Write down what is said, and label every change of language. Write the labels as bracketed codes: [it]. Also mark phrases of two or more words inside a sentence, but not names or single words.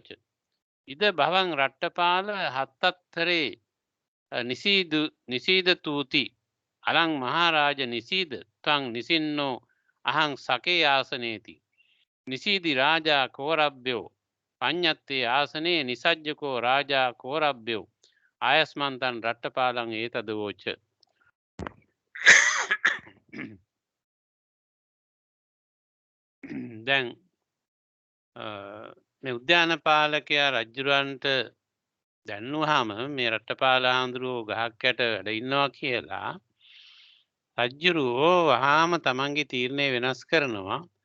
[pi] ඉද භවං රට්ටපාල හත්තත්තරේ නිසීදතූති. අලං මහාරාජ නිසීද ත්වං නිසින්නෝ අහං සකේ ආසනේති. නිසීදි රාජා කෝරබ්භ්‍යෝ පඤ්ඤත්තේ ආසනේ නිසජ්ජකෝ රාජා කෝරබ්භ්‍යෝ ආයස්මන්තන් රට්ටපාලං ඒතදවෝච. [si] දැන් මේ උද්‍යානපාලකයා රජුරන්ට දැන්නුවාම මේ රට්ටපාල හාමුදුරුවෝ ගහක් යට වැඩ ඉන්නවා කියලා රජුරෝ වහාම තමන්ගේ තීරණය වෙනස් කරනවා.